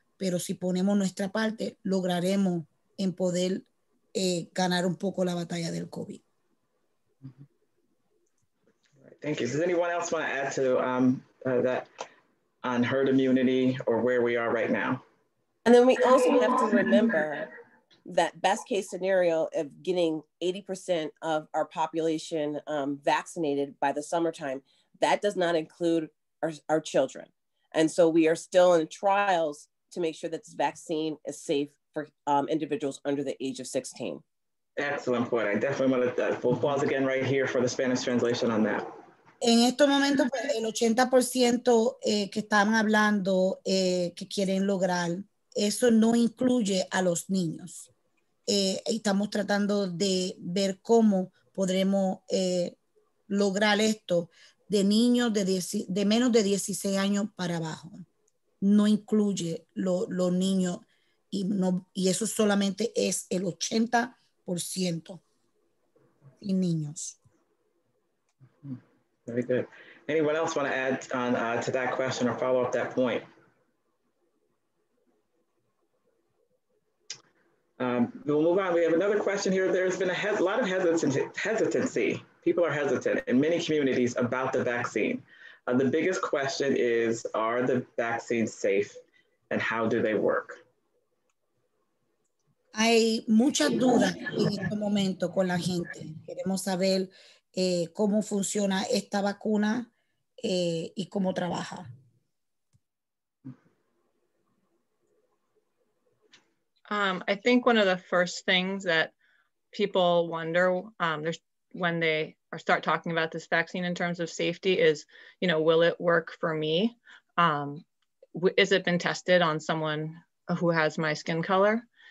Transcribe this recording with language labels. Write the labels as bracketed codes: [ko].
[es] Pero si ponemos nuestra parte, lograremos en poder ganar un poco la batalla del COVID. [en] Thank you. Does anyone else want to add to that on herd immunity or where we are right now? And then we also have to remember that best case scenario of getting 80% of our population vaccinated by the summertime, that does not include our children. And so we are still in trials to make sure that this vaccine is safe for individuals under the age of 16. Excellent point. I definitely want to pause again right here for the Spanish translation on that. [es] En estos momentos, pues, el 80% que están hablando que quieren lograr, eso no incluye a los niños. Estamos tratando de ver cómo podremos lograr esto de niños de menos de 16 años para abajo. No incluye los niños y eso solamente es el 80% y niños. [en] Very good. Anyone else want to add on to that question or follow up that point? We'll move on. We have another question here. There's been a lot of hesitancy. People are hesitant in many communities about the vaccine. The biggest question is, are the vaccines safe and how do they work? [es] Hay muchas dudas en este momento con la gente. Queremos saber cómo funciona esta vacuna y cómo trabaja. [en] I think one of the first things that people wonder when they start talking about this vaccine in terms of safety is, will it work for me? Is it been tested on someone who has my skin color?